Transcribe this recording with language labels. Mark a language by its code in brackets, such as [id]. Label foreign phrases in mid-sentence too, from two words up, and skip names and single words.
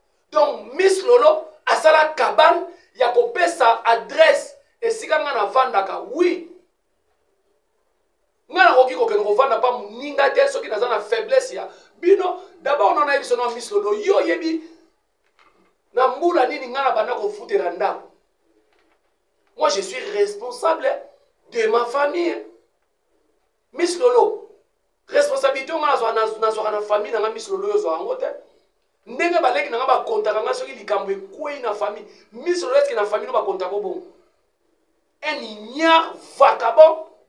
[ln] Donc, Miss Lolo asala kabane ya kopesa adresse esika nga navandaka, oui. Nga nakoki kokende kovanda pa moninga te, soki naza na faiblesse ya bino. D'abord, nona yebi sono Miss Lolo, yo yebi na mbula nini nga na banda kofutela ndako. [fr] Moi, je suis responsable de ma famille. [ln] Miss Lolo, responsabilité nga nazwa-, naz-, nazwaka na famille nanga Miss Lolo yo zwa yango te. Ndenge baleki nanga bakontaka nga soki likambo ekwei na famille. Miss Lolo, [fr] est-ce que [ln] na famille no bakonta bo bongo? [fr] Un ignare vagabond.